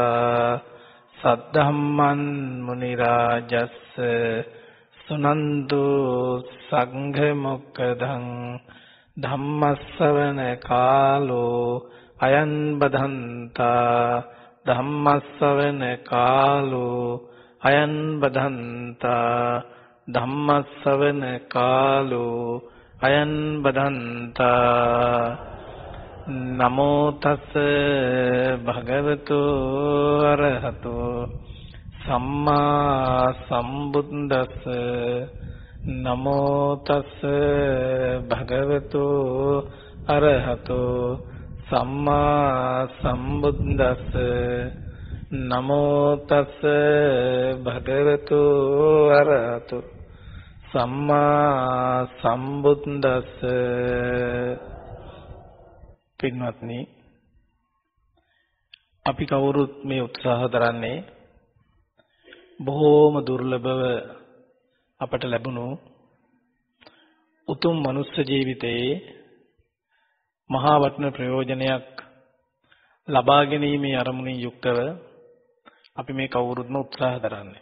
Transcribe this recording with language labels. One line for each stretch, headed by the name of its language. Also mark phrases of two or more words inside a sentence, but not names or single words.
Pali: सद्धम्मं मुनिराजस्स सुनन्तु संघमुक्तं धम्मश्रवण कालो अयं बधन्ता धम्मश्रवण कालो अयं बधन्ता धम्मश्रवण कालो अयं बधन्ता नमो तस् भगवतो अरहतो सम्मा सम्बुद्दस्स नमो तस् भगवतो अरहतो सम्मा सम्बुद्दस्स नमो तस् भगवतो अरहतो सम्मा सम्बुद्दस्स.
Sinhala: පින්වත්නි, අපි කවුරුත් මේ උත්සාහ කරන්නේ බොහෝම දුර්ලභව අපට ලැබුණු උතුම් මනුස්ස ජීවිතයේ මහා වටින ප්‍රයෝජනයක් ලබා ගැනීමේ අරමුණින් යුක්තව අපි මේ කවුරුත්ම උත්සාහ කරන්නේ.